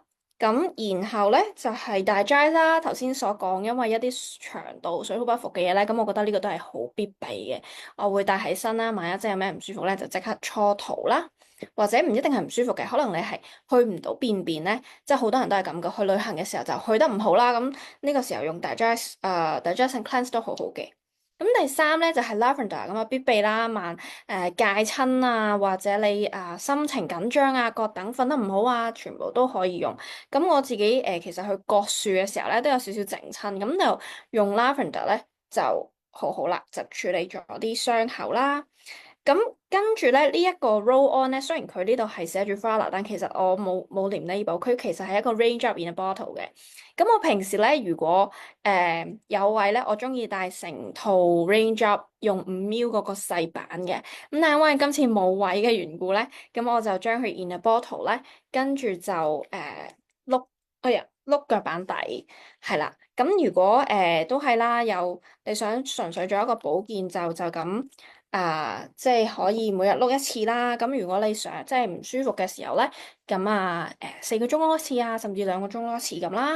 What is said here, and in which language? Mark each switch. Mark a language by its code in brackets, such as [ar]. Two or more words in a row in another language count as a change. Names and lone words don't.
[yue] 咁然後咧就係 digest 啦，頭先所講，因為一啲腸道水土不服嘅嘢咧，咁我覺得呢個都係好必備嘅，我會帶喺身啦。萬一真係有咩唔舒服咧，就即刻搓肚啦。或者唔一定係唔舒服嘅，可能你係去唔到便便咧，即係好多人都係咁嘅。去旅行嘅時候就去得唔好啦，咁呢個時候用 [en] digest and cleanse [yue] 都好好嘅。咁第三咧就係 lavender 咁啊，必備啦，戒親啊，或者你心情緊張啊，各等瞓得唔好啊，全部都可以用。咁我自己其實去割樹嘅時候咧都有少少整親，咁就用 lavender 咧就好好啦，就處理咗啲傷口啦。咁跟住咧，呢一個 [en] roll on [yue] 咧，雖然佢呢度係寫住 Flora，但其實我冇黏 label，佢其實係一個 [en] rain drop in a bottle [yue] 嘅。咁我平時咧，如果有位咧，我中意帶成套 [en] rain drop [yue] 用5ml 嗰個細版嘅。咁但係因為今次冇位嘅緣故咧，咁我就將佢 [en] in a bottle [yue] 咧，跟住就碌，哎呀碌腳板底係啦。咁如果都係啦，有你想純粹做一個保健就咁。即係可以每日碌一次啦。咁如果你想即係唔舒服嘅時候咧，咁4個鐘碌一次啊，甚至2個鐘碌一次咁啦。